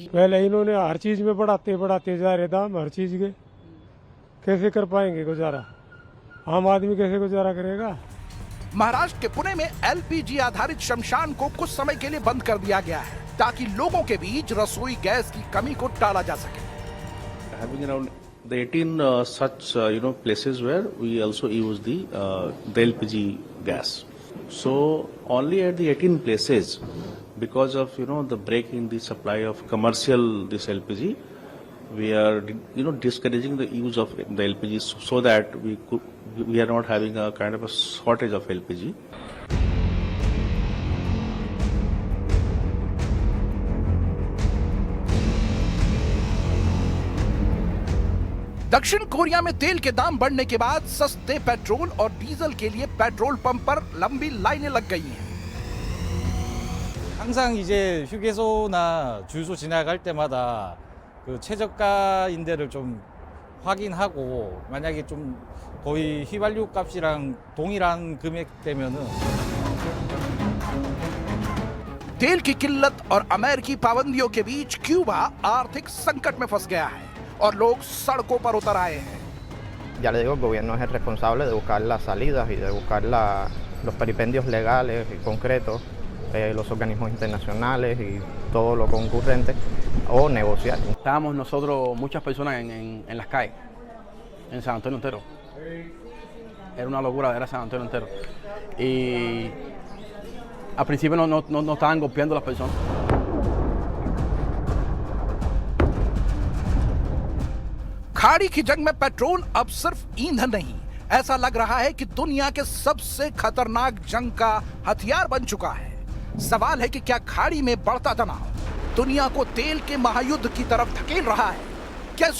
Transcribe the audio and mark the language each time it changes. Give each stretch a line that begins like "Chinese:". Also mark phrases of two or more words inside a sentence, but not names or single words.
Hindi: पहले इन्होंने हर चीज में बढ़ाते जा रहे दाम, हर चीज के कैसे कर पाएंगे गुजारा? आम आदमी कैसे गुजारा करेगा? महाराष्ट्र के पुणे में एलपीजी आधारित शमशान को कुछ समय के लिए बंद कर दिया गया है, ताकि लोगों के बीच रसोई गैस की कमी को टाला जा सके।
English: Having around the 18 such places where we also use the LPG gas. So only at the 18 places, because of the break in the supply of commercial this LPG, we are discouraging the use of the LPG so that we are not having a kind of a shortage of LPG.
Hindi: दक्षिण कोरिया में तेल के दाम बढ़ने के बाद सस्ते पेट्रोल और डीजल के लिए पेट्रोल पंप पर लंबी लाइनें लग गई हैं।
Korean: 항상 이제 휴게소나 주유소 지나갈 때마다 그 최저가인 데를 좀 확인하고, 만약에 좀 거의 휘발유 값이랑 동일한 금액대면은
Hindi: तेल की किल्लत और अमेरिकी पाबंदियों के बीच क्यूबा आर्थिक संकट में फंस गया है और लोग सड़कों पर उतर आए हैं।
Spanish: Ya le digo, el gobierno es el responsable de buscar las salidas y de buscar los peripendios legales y concretos, los organismos internacionales y todo lo concurrente, o negociar. Estábamos nosotros, muchas personas en las calles, en San Antonio entero. Era una locura, era San Antonio entero. Y al principio no estaban golpeando a las personas.
Hindi: खाड़ी की जंग में पेट्रोल अब सिर्फ ईंधन नहीं, ऐसा लग रहा है कि दुनिया के सबसे खतरनाक जंग का हथियार बन चुका है। सवाल है कि क्या खाड़ी में बढ़ता तनाव दुनिया को तेल के महायुद्ध की तरफ धकेल रहा है?